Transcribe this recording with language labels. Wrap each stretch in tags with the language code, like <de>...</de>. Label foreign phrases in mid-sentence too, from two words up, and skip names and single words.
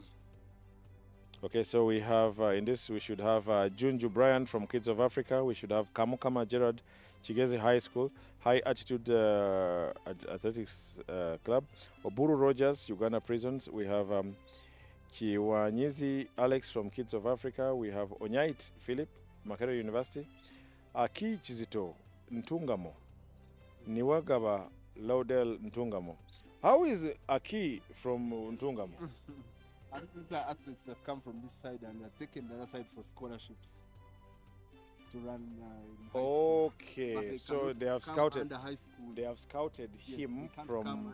<en>Okay, so we have in this we should have Junju Brian from Kids of Africa. We should have Kamukama Gerard, Chigezi High School, High Altitude Athletics Club, Oburu Rogers, Uganda Prisons. We have Kiwanyizi Alex from Kids of Africa. We have Onyait Philip, Makerere University. Aki Chizito Ntungamo, Niwagaba Laudel Ntungamo. How is Aki from Ntungamo? These are athletes that come from this side and are taken the other side for scholarships to run in high school. But Okay, they so cannot they have come scouted. under high school. They have scouted Yes, him they can't come from.</en>